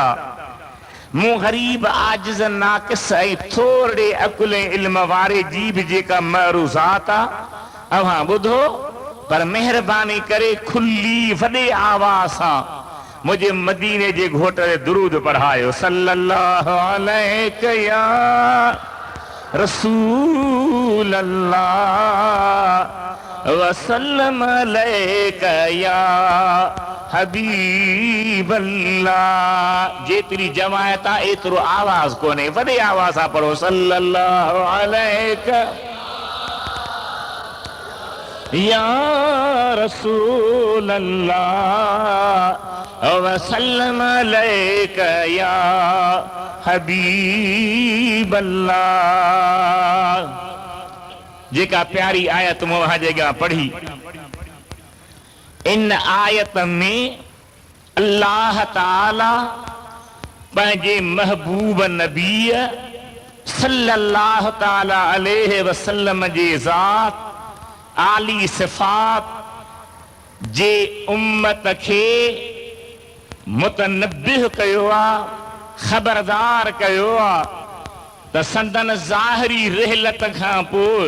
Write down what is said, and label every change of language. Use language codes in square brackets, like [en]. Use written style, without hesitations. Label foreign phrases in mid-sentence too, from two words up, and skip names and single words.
[sd] मूं ग़रीब आजिज़ नाक़िस ऐं थोरे अकुल इल्म वारे जी बि जेका मरूज़ात आहे अव्हां ॿुधो, पर महिरबानी करे खुली वॾे आवाज़ सां मुंहिंजे मदीने जे घोट ते दुरूद पढ़ायो। [ar] صلى الله عليه يا رسول الله وسلم عليك يا حبيب الله. [sd] जेतिरी जमायत आहे एतिरो आवाज़ कोन्हे, वॾे आवाज़ सां पढ़ो [ar] صلى الله عليك يا رسول الله وسلم عليك يا حبيب الله. [sd] जेका प्यारी आयत मूं वहां जगह पढ़ी, इन आयत में अल्लाह ताला पंहिंजे महबूब नबी [ar] صلى الله تعالى عليه وسلم [sd] जे ज़ात, आली सिफ़ात जे उम्मत खे मुतनब्बिह कयो आहे, ख़बरदार कयो आहे त संदन ज़ाहिरी रिहलत खां पोइ,